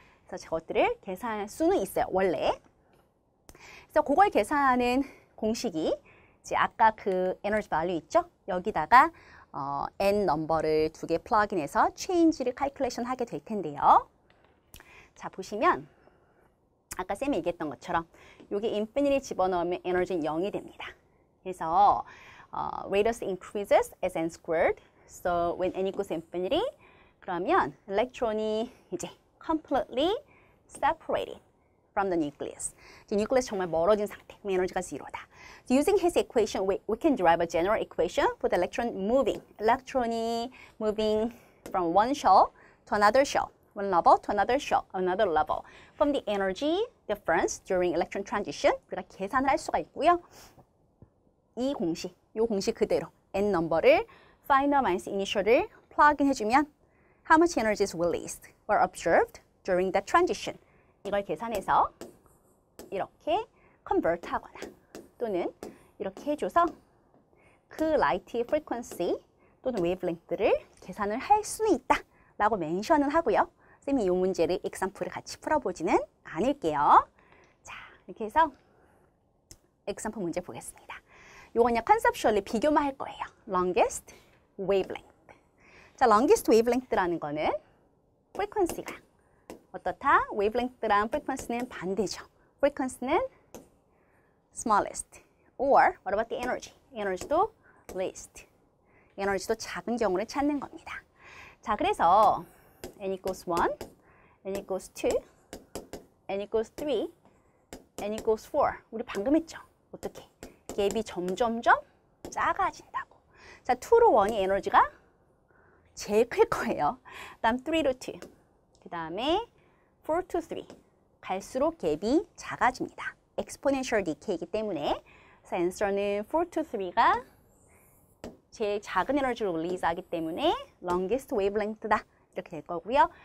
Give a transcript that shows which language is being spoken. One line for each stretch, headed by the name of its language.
Korean: 그래서 저것들을 계산할 수는 있어요. 원래. 그래서 그걸 계산하는 공식이 이제 아까 그 에너지 밸류 있죠? 여기다가 n 넘버를 두 개 플러그인해서 change를 calculation 하게 될 텐데요. 자, 보시면 아까 쌤이 얘기했던 것처럼 여기 인피니티 집어넣으면 에너지는 0이 됩니다. 그래서
English: radius increases as n squared. So when n equals infinity,
Korean: 그러면 일렉트론이 이제
English: completely separated from the nucleus.
Korean: 이제 nucleus 정말 멀어진 상태. 그럼 에너지가 0다.
English: So using his equation, we can derive a general equation for the electron moving.
Korean: 일렉트론이
English: moving from one shell to another shell. One level to another shell, another level. From the energy difference during electron transition,
Korean: 우리가 계산을 할 수가 있고요. 이 공식 그대로 n 넘버를
English: final minus initial을 plug in 해주면 how much energy is released or observed during the transition.
Korean: 이걸 계산해서 이렇게 convert 하거나 또는 이렇게 해줘서 그 라이트의 frequency 또는 wavelength를 계산을 할 수는 있다 라고 멘션은 하고요. 쌤이 이 문제를 example을 같이 풀어보지는 않을게요. 자, 이렇게 해서 example 문제 보겠습니다. 요건 그냥 conceptually 비교만 할 거예요. longest wavelength. 자, longest wavelength라는 거는 frequency가 어떻다? wavelength랑 frequency는 반대죠. frequency는 smallest.
English: Or what about the energy?
Korean: energy도 least. 에너지도 작은 경우를 찾는 겁니다. 자, 그래서
English: n equals 1, n equals 2, n equals 3, n equals 4.
Korean: 우리 방금 했죠? 어떻게? 갭이 점점점 작아진다고. 자, 2로 1이 에너지가 제일 클 거예요. 다음 3로 2. 그 다음에 4 to 3. 갈수록 갭이 작아집니다. exponential decay이기 때문에 그래서 answer는 4 to 3가 제일 작은 에너지로 릴리즈하기 때문에 longest wavelength다. 이렇게 될 거고요.